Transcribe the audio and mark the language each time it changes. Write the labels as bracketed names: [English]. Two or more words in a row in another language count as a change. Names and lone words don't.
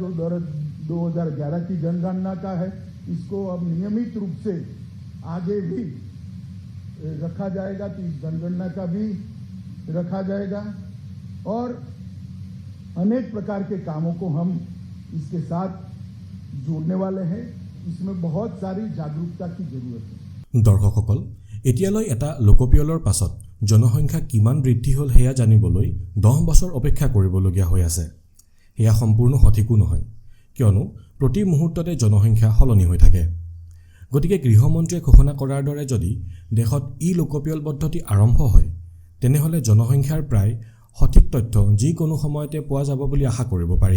[Hindi] जो 2011 की जनगणना का है, इसको अब नियमित रूप से आगे भी रखा जाएगा, तो इस जनगणना का भी रखा जाएगा और अनेक प्रकार के कामों को हम इसके साथ जोड़ने वाले हैं। इसमें बहुत सारी जागरूकता की जरूरत है। [Assamese] দৰ্শকসকল, এতিয়ালৈ এটা লোকপিয়লৰ পাছত জনসংখ্যা কিমান বৃদ্ধি হ'ল সেয়া জানিবলৈ 10 বছৰ অপেক্ষা কৰিবলগীয়া হৈ আছে। সেয়া সম্পূৰ্ণ সঠিকো নহয়, কিয়নো প্ৰতি মুহূৰ্ততে জনসংখ্যা সলনি হৈ থাকে। গতিকে গৃহমন্ত্ৰীয়ে ঘোষণা কৰাৰ দৰে যদি দেশত লোকপিয়ল পদ্ধতি আৰম্ভ হয়, তেনেহ'লে জনসংখ্যাৰ প্ৰায় সঠিক তথ্য যিকোনো সময়তে পোৱা যাব বুলি আশা কৰিব পাৰি।